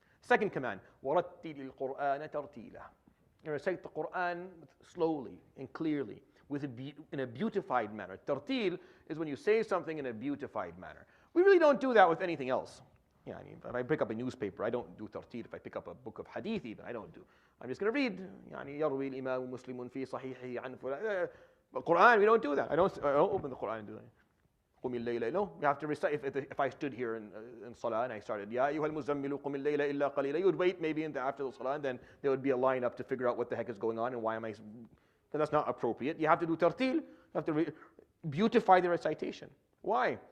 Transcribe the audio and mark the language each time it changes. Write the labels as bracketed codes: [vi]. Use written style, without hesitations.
[en] Second command, [ar] وَرَتِّلِ الْقُرْآنَ تَرْتِيلًا. [en] You recite the Quran slowly and clearly, in a beautified manner. Tartil is when you say something in a beautified manner. We really don't do that with anything else. If I pick up a newspaper, I don't do tartil. If I pick up a book of hadith, even, I don't do. I'm just going to read. [ar] يروي الإمام مسلم في صحيحه عن فلان. [en] But Quran, we don't do that. I don't open the Quran and do that. [ar] قُمِ اللَّيْلَ. [en] No, you have to recite. If I stood here in Salah and I started, [ar] يَا أَيُّهَا الْمُزَّمِّلُ قُمِ اللَّيْلَ إِلَّا قَلِيلًا, [en] you would wait maybe after the Salah, and then there would be a line up to figure out what the heck is going on and why am I. Because that's not appropriate. You have to do tartil. You have to beautify the recitation. Why?